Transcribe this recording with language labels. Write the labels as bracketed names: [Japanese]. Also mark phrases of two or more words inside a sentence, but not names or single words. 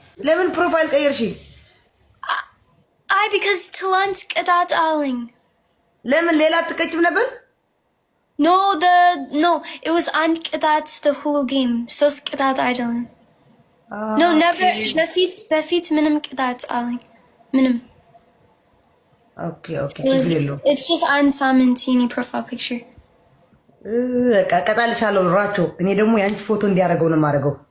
[Amharic] ለምን ፕሮፋይል ቀየርሽ? አይ because ትላንት ቅጣት አለኝ። ለምን ሌላ አትቀጭም ነበር? [English] No, it was [Amharic] አንድ ቅጣት [English] the whole game. [Amharic] ሶስት ቅጣት አይደለም። [English] No, never. [Amharic] በፊት ምንም ቅጣት አለኝ። ምንም። Okay, ችግር የለውም። [English] It's just [Amharic] አንድ ሳምንት የኔ [English] profile picture። [Amharic] በቃ ቀጣልሻለሁ ራቸው። እኔ ደግሞ የአንቺ ፎቶ እንዲያደርገው ነው የማደርገው።